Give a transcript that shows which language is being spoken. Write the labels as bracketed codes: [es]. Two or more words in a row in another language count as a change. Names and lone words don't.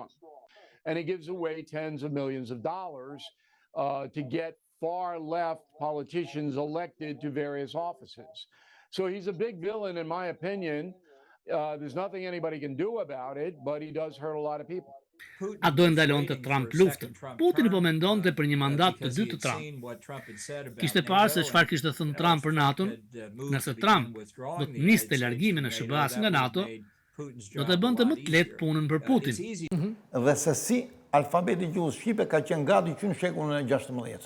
[en] And it gives away tens of millions of dollars to get far left politicians elected to various offices. So he's a big villain, in my opinion. There's nothing anybody can do about it, but he does hurt a lot of people. [sq] A do ndalonte Trump luftën. Putini po mendonte për një mandat të dytë të Trump. Kishte parë se çfarë kishte thënë Trump për NATO-n, nëse Trump do të niste largimin e SBA-s nga NATO, do të bënte më të lehtë punën për Putin. Dhe se si alfabeti i gjuhës shqipe ka qenë gati që në shekullin e 16.